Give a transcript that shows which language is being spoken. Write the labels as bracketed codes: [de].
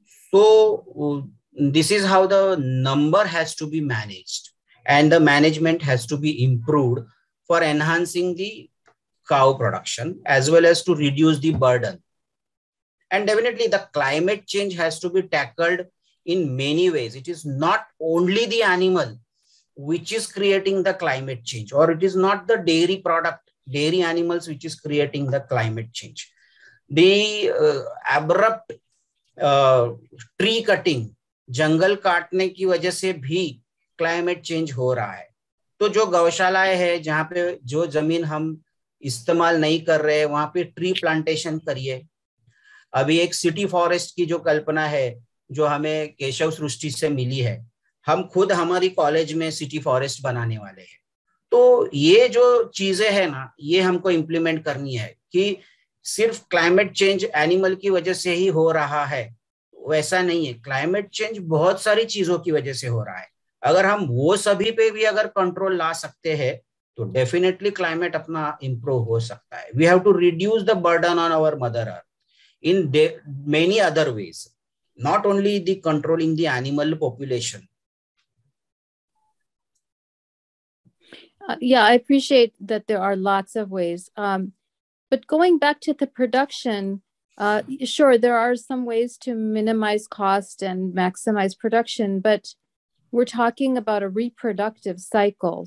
[en] So this is how the number has to be managed, and the management has to be improved for enhancing the cow production as well as to reduce the burden. And definitely the climate change has to be tackled in many ways. It is not only the animal which is creating the climate change, or it is not the dairy product, dairy animals which is creating the climate change. The abrupt tree cutting, [hi] जंगल काटने की वजह से भी climate change हो रहा है. तो जो गौशालाएं है, जहाँ पे जो जमीन हम इस्तेमाल नहीं कर रहे, वहां पे ट्री प्लांटेशन करिए. अभी एक सिटी फॉरेस्ट की जो कल्पना है, जो हमें केशव सृष्टि से मिली है, हम खुद हमारी कॉलेज में सिटी फॉरेस्ट बनाने वाले हैं. तो ये जो चीजें है ना, ये हमको इम्प्लीमेंट करनी है कि सिर्फ क्लाइमेट चेंज एनिमल की वजह से ही हो रहा है, वैसा नहीं है. क्लाइमेट चेंज बहुत सारी चीजों की वजह से हो रहा है. अगर हम वो सभी पे भी अगर कंट्रोल ला सकते हैं, तो डेफिनेटली क्लाइमेट अपना इंप्रूव हो सकता है. [en] We have to reduce the burden on our mother earth in many other ways, not only the controlling the animal population. Yeah, I appreciate that there are lots of ways. But going back to the production, sure, there are some ways to minimize cost and maximize production, but we're talking about a reproductive cycle.